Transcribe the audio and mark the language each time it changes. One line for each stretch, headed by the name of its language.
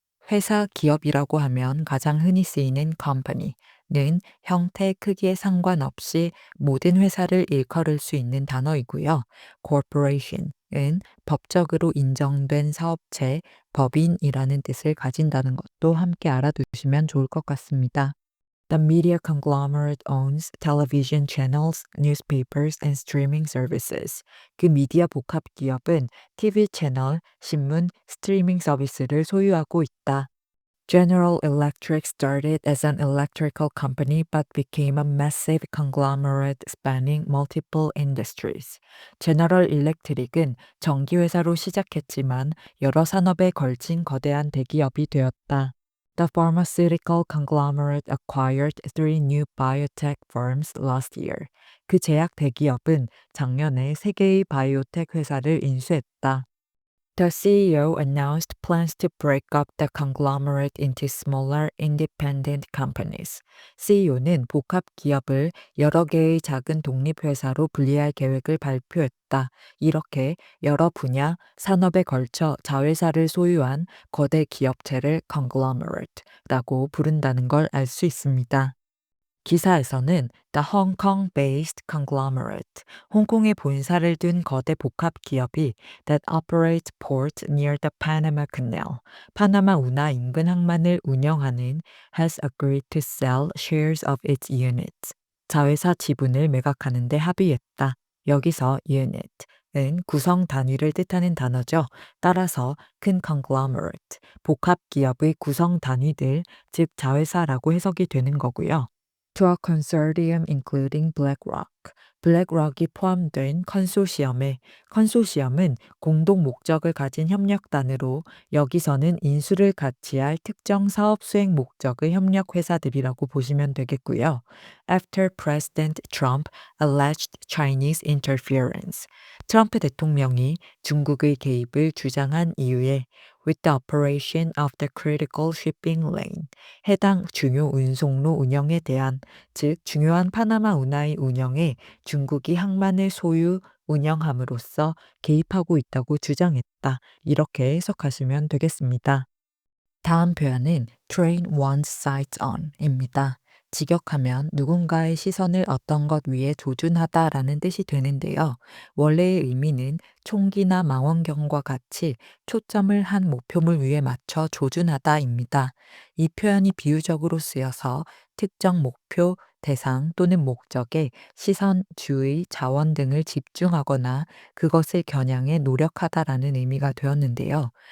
Korean: 회사 기업이라고 하면 가장 흔히 쓰이는 company는 형태, 크기에 상관없이 모든 회사를 일컬을 수 있는 단어이고요. corporation은 법적으로 인정된 사업체, 법인이라는 뜻을 가진다는 것도 함께 알아두시면 좋을 것 같습니다.
English: The media conglomerate owns television channels, newspapers, and streaming services.
Korean: 그 미디어 복합 기업은 TV 채널, 신문, 스트리밍 서비스를 소유하고 있다.
English: General Electric started as an electrical company but became a massive conglomerate spanning multiple industries.
Korean: 제너럴 일렉트릭은 전기회사로 시작했지만 여러 산업에 걸친 거대한 대기업이 되었다.
English: The pharmaceutical conglomerate acquired three new biotech firms last year.
Korean: 그 제약 대기업은 작년에 세 개의 바이오텍 회사를 인수했다.
English: The CEO announced plans to break up the conglomerate into smaller independent companies.
Korean: CEO는 복합 기업을 여러 개의 작은 독립회사로 분리할 계획을 발표했다. 이렇게 여러 분야, 산업에 걸쳐 자회사를 소유한 거대 기업체를 conglomerate라고 부른다는 걸 알 수 있습니다. 기사에서는
English: The Hong Kong-based conglomerate,
Korean: 홍콩에 본사를 둔 거대 복합 기업이
English: that operates ports near the Panama Canal,
Korean: 파나마 운하 인근 항만을 운영하는
English: has agreed to sell shares of its units.
Korean: 자회사 지분을 매각하는 데 합의했다. 여기서 unit은 구성 단위를 뜻하는 단어죠. 따라서 큰 conglomerate, 복합 기업의 구성 단위들, 즉 자회사라고 해석이 되는 거고요.
English: To a consortium including BlackRock.
Korean: 블랙록이 포함된 컨소시엄은 공동 목적을 가진 협력단으로 여기서는 인수를 같이 할 특정 사업 수행 목적의 협력 회사들이라고 보시면 되겠고요.
English: After President Trump alleged Chinese interference.
Korean: 트럼프 대통령이 중국의 개입을 주장한 이후에
English: with the operation of the critical shipping lane.
Korean: 해당 중요 운송로 운영에 대한, 즉 중요한 파나마 운하의 운영에 중국이 항만을 소유 운영함으로써 개입하고 있다고 주장했다. 이렇게 해석하시면 되겠습니다. 다음 표현은 train one's sights on입니다. 직역하면 누군가의 시선을 어떤 것 위에 조준하다라는 뜻이 되는데요. 원래의 의미는 총기나 망원경과 같이 초점을 한 목표물 위에 맞춰 조준하다입니다. 이 표현이 비유적으로 쓰여서 특정 목표, 대상 또는 목적에 시선, 주의, 자원 등을 집중하거나 그것을 겨냥해 노력하다라는 의미가 되었는데요.